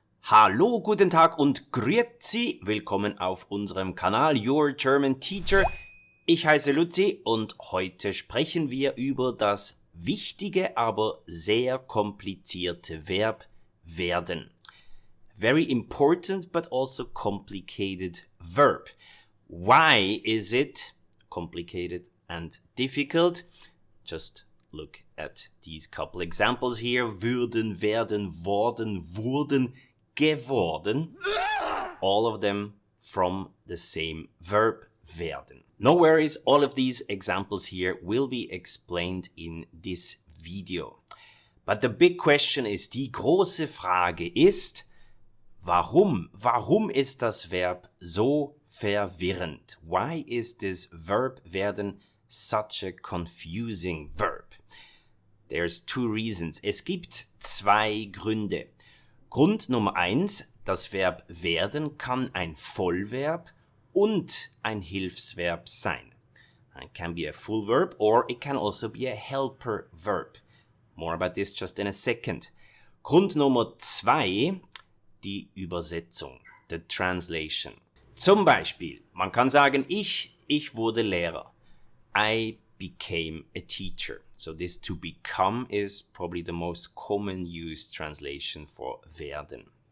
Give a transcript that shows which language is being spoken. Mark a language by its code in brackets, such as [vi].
[de] Hallo, guten Tag und grüezi. Willkommen auf unserem Kanal Your German Teacher. Ich heiße Luzi und heute sprechen wir über das wichtige, aber sehr komplizierte Verb werden. [en] Very important but also complicated verb. Why is it complicated and difficult? Just look at these couple examples here. Würden, werden, worden, wurden, geworden. All of them from the same verb, werden. No worries, all of these examples here will be explained in this video. But the big question is, [de] die große Frage ist, warum? Warum ist das Verb so verwirrend? [en] Why is this verb werden such a confusing verb? There's two reasons. [de] Es gibt zwei Gründe. Grund Nummer 1, das Verb werden kann ein Vollverb und ein Hilfsverb sein. [en] It can be a full verb or it can also be a helper verb. More about this just in a second. [de] Grund Nummer 2, die Übersetzung, [en] the translation. [de] Zum Beispiel, man kann sagen, ich wurde Lehrer. [en] I became a teacher. So this to become is probably the most common used translation for werden.